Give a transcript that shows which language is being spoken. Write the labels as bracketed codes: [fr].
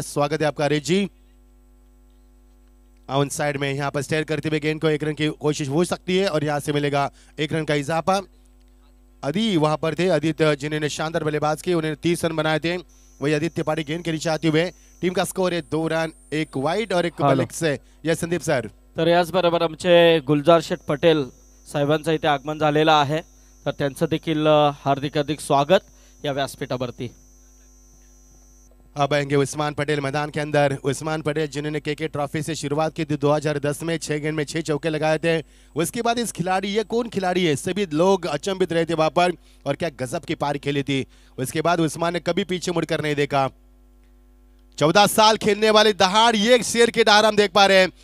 [hi] स्वागत है आपका हरीश जी। ऑन साइड में यहाँ पर स्टेयर करते हुए गेंद को 1 रन की कोशिश हो सकती है और यहाँ से मिलेगा 1 रन का इजाफा। अदी वहां पर थे, आदित्य जिन्होंने शानदार बल्लेबाज की, उन्होंने 30 रन बनाए थे। वही आदित्य पाड़ी गेंद के नीचे आते हुए टीम का स्कोर है 2 रन, 1 वाइड और 1 बॉलिंग से। [en] Yes Sandeep sir. [mr] तर याचबरोबर आमचे गुलजार शेठ पटेल साहेबांचं इथे आगमन झालेलं आहे, तर त्यांचं देखील हार्दिक हार्दिक स्वागत या व्यासपीठावरती। [hi] अब आएंगे उस्मान पटेल मैदान के अंदर। उस्मान पटेल जिन्होंने केके ट्रॉफी से शुरुआत की थी 2010 में, 6 गेंद में 6 चौके लगाए थे। उसके बाद इस खिलाड़ी, ये कौन खिलाड़ी है, सभी लोग अचंभित रहे थे वहां पर, और क्या गजब की पारी खेली थी। उसके बाद उस्मान ने कभी पीछे मुड़कर नहीं देखा। 14 साल खेलने वाली दहाड़, ये शेर की दहाड़ हम देख पा रहे हैं।